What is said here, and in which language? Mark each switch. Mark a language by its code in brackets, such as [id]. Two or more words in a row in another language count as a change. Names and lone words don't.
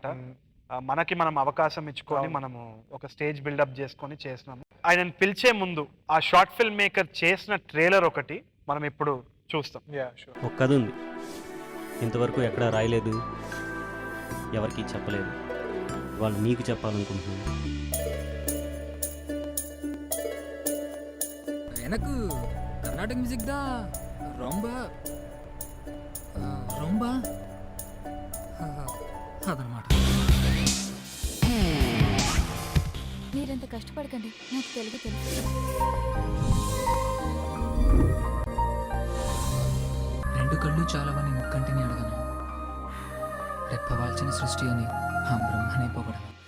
[te] మనకి మనం అవకాశం ఇచ్చుకొని మనము ఒక స్టేజ్ బిల్డప్ చేసుకొని చేసినాము. ఆయనను పిలిచే ముందు ఆ [en] short film maker [te] చేసిన ట్రైలర్ ఒకటి మనం ఇప్పుడు చూస్తాం. ఒక కథ ఉంది, ఇంతవరకు ఎక్కడా రాయలేదు, ఎవరికి చెప్పలేదు, వాళ్ళు నీకు చెప్పాలనుకుంటున్నాను. [ta] எனக்கு கர்நாடக மியூசிக் தான் ரொம்ப ரொம்ப అదనమాట. [te] మీరంత కష్టపడకండి, నాకు తెలుగు తెలుసు. రెండు కళ్ళు చాలవని ముక్కంటిని అడగను, రెప్పవాల్చిన సృష్టి అని ఆ బ్రహ్మనే పొగడను.